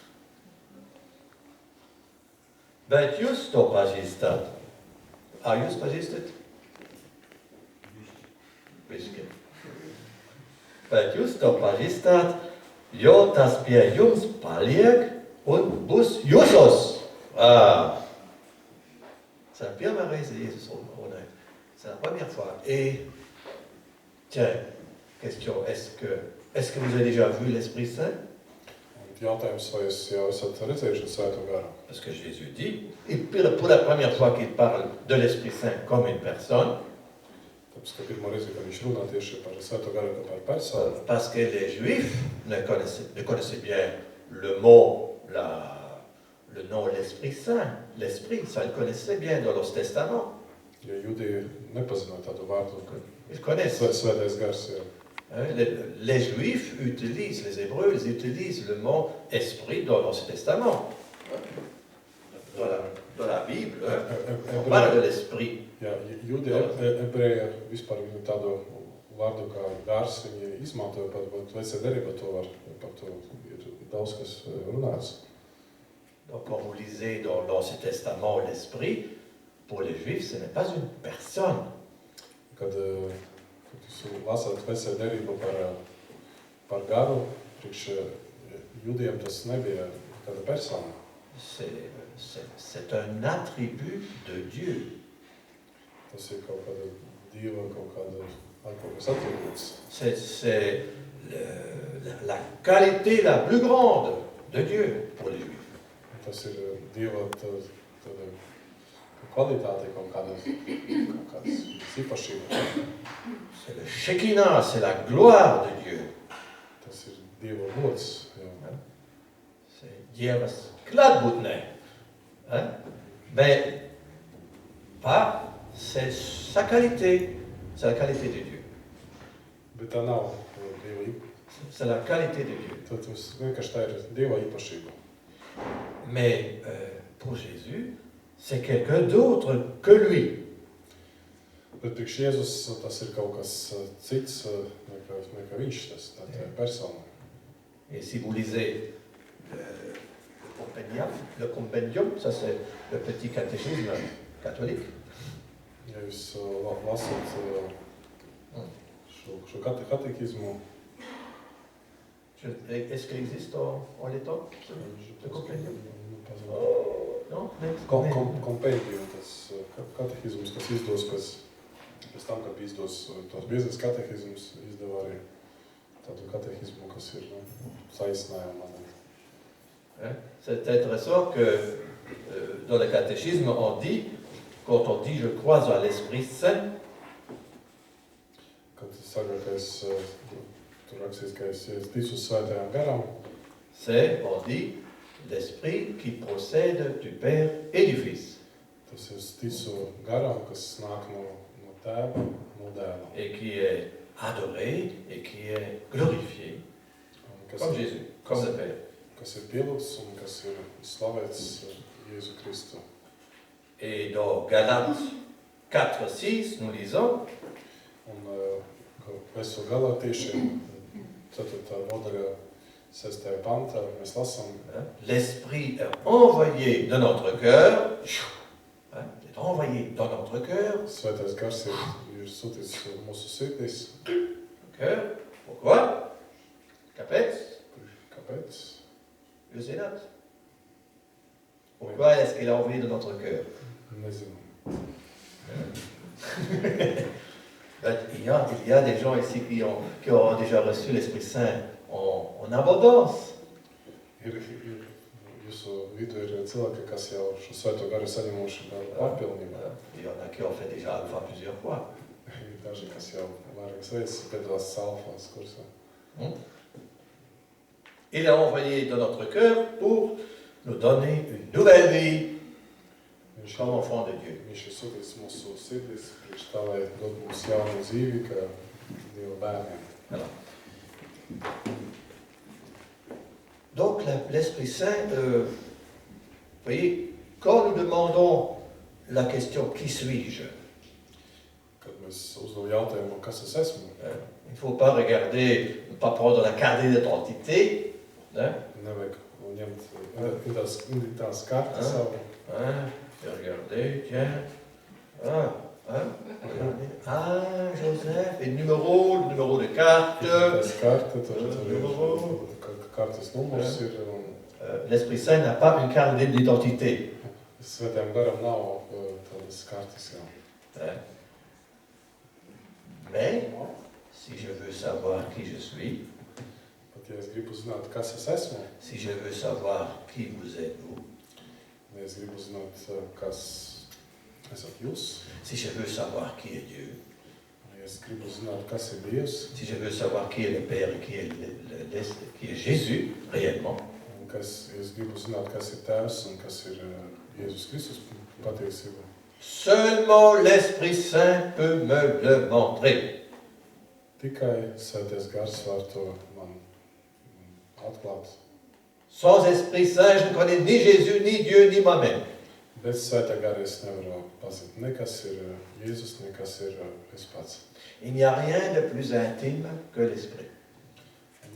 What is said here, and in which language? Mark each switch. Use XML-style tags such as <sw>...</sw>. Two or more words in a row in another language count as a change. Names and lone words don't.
<lv>Bet jūs to pazīstat. Jūs pazīstat? Bišķi. Bet jūs to pazīstat, jo tas pie jums paliek un būs jūsos.</lv> <fr>C'est la première raison Jésus runāja. C'est la première fois. Et, tiens, question, est-ce que vous avez déjà vu l'Esprit Saint?</fr> <lv>Jautājums, vai jūs jau esat redzējuši Svēto garu?</lv> <fr>Parce que Jésus dit, et pour la première fois qu'il parle de l'Esprit Saint comme une personne,</fr> <lv>Tāpēc, ka pirmo reizi, kad viņš runā tieši par Svēto garu kā par personu,</lv> <fr>parce que les Juifs ne connaissaient bien le mot, le nom l'Esprit Saint. L'Esprit, ça ils connaissaient bien dans l'Ancien Testament.</fr> <lv>jo jūdī nepazināja tādu vārdu,</lv> <fr>Ils connaissent.</fr> <lv>Svētais gars. Jā.</lv> <fr>Les Juifs utilisent, les Hébreux, ils utilisent le mot esprit dans l'Ancien Testament. Dans la Bible, on parle de l'esprit.</fr> <lv>Jā, jūdi ebreji vispār tādu vārdu kā gars, viņi izmantoja pat vecajā derībā to var, par to ir daudz kas runāts.</lv> <fr>Donc, quand vous lisez dans l'Ancien Testament l'Esprit, pour les Juifs, ce n'est pas une personne.</fr> <lv>Kad jūs lasāt Vecajā derībā par garu, priekš jūdiem tas nebija kāda persona.</lv> <fr>C'est un attribut de Dieu.</fr> <lv>Tas ir kaut kāda Dieva, kaut kādas attribūts.</lv> <fr>C'est la qualité la plus grande de Dieu pour les Juifs.</fr> <lv>Tas ir Dieva tāda kvalitāte, kaut kādas īpašības.</lv> <fr>C'est le Shekinah, c'est la gloire de Dieu.</fr> <lv>Tas ir Dieva gods. C'est Dievas klātbūtne.</lv> <fr>Mais pas, c'est sa qualité. C'est la qualité de Dieu.</fr> <lv>Bet tā nav Dieva īpašība.</lv> <fr>C'est la qualité de Dieu.</fr> <lv>Tad vienkārši tā ir Dieva īpašība.</lv> <fr>Mais pour Jésus, c'est quelqu'un d'autre que lui.</fr> <lv>Bet priekš Jēzus tas ir kaut kas cits nekā viņš, tā ir persona.</lv> <fr>Et si vous lisez le compendium, ça c'est le petit catéchisme catholique.</fr> <lv>Ja jūs lasat šo katekizmu,</lv> <fr>Est-ce qu'il existe en letton, le compendium? Non?</fr> <lv>Kompendiju, tas katehizms, kas izdos pēc tam, kad izdos tos biezes katehizmus, izdeva arī tādu katehizmu, kas ir saīsinājumā.</lv> <fr>C'est intéressant que dans le catéchisme, on dit, quand on dit « je crois à l'Esprit Saint »,</fr> <lv>kad saka, ka tur rakstīts, ka es ticu svētajam garam,</lv> <fr>c'est, on dit, l'Esprit qui procède du Père et du Fils.</fr> <lv>Tas es ticu garam, kas nāk no tēva, no dēla.</lv> <fr>Et qui est adoré et qui est glorifié, comme Jésus, comme le Père.</fr> <lv>Kas ir pielūgts un kas ir slavēts Jēzu Kristu.</lv> <fr>Et dans Galates 4:6, nous lisons,</fr> <lv>Un Vēstule Galātiešiem 4. nodaļā 6. pantā mēs lasām,</lv> <fr>l'Esprit est envoyé dans notre cœur, est envoyé dans notre cœur,</fr> <lv>Svētais gars ir sūtīts mūsu sirdīs.</lv> <fr>cœur, pourquoi?</fr> <lv>Kāpēc? Kāpēc? Jūs zināt?</lv> <fr>Pourquoi est-ce qu'il a envoyé dans notre cœur?</fr> <lv>Nezinu.</lv> <fr>Il y a des gens ici qui ont déjà reçu l'Esprit Saint en abondance.</fr> <lv>Jūsu vidū ir cilvēki, kas jau šo svēto garu saņemuši pārpilnībā.</lv> <fr>Il y en a qui ont fait déjà alpha plusieurs fois.</fr> <lv>Ir daži, kas jau vairākas reizes piedalās alfas kursā.</lv> <fr>Il a envoyé dans notre cœur pour nous donner une nouvelle vie comme enfants de Dieu.</fr> <lv>Viņš ir sūtīts mūsu sirdīs, priekš tā, lai dod mums jaunu dzīvi, kā Dieva bērniem.</lv> <fr>Donc l'Esprit Saint, vous voyez, quand nous demandons la question « Qui suis-je ?»,</fr> <lv>Kad mēs uzdod jautājumu, kas es esmu,</lv> <fr>il ne faut pas regarder, ne pas prendre la carte d'identité.</fr> <lv>nevajag ņemt identitātes karti savu.</lv> <fr>Regardez, tiens. Regardez. Joseph, et le numéro de carte.</fr> <lv>Identitātes karte, tur ir kartes numurs ir.</lv> <fr>L'Esprit Saint n'a pas une carte d'identité.</fr> <lv>Svētajam garam nav tādas kartes jau.</lv> <fr>Mais, si je veux savoir qui je suis,</fr> <lv>Pat ja es gribu zināt, kas es esmu,</lv> <fr>si je veux savoir qui vous êtes vous,</fr> <lv>ja es gribu zināt, kas esat jūs,</lv> <fr>si je veux savoir qui est Dieu,</fr> <lv>ja es gribu zināt, kas ir Dievs,</lv> <fr>si je veux savoir qui est le Père et qui est Jésus, réellement,</fr> <lv>un kas, ja es gribu zināt, kas ir Tēvs un kas ir Jēzus Kristus patiesībā.</lv> <fr>seulement l'Esprit Saint peut me le montrer.</fr> <lv>Tikai Svētais gars var to man atklāt.</lv> <fr>Sans Esprit Saint, je ne connais ni Jésus, ni Dieu, ni moi-même.</fr> <lv>Bez Svētā gara es nevaru pazīt nekas ir Jēzus, nekas ir es pats.</lv> <fr>Il n'y a rien de plus intime que l'Esprit.</fr>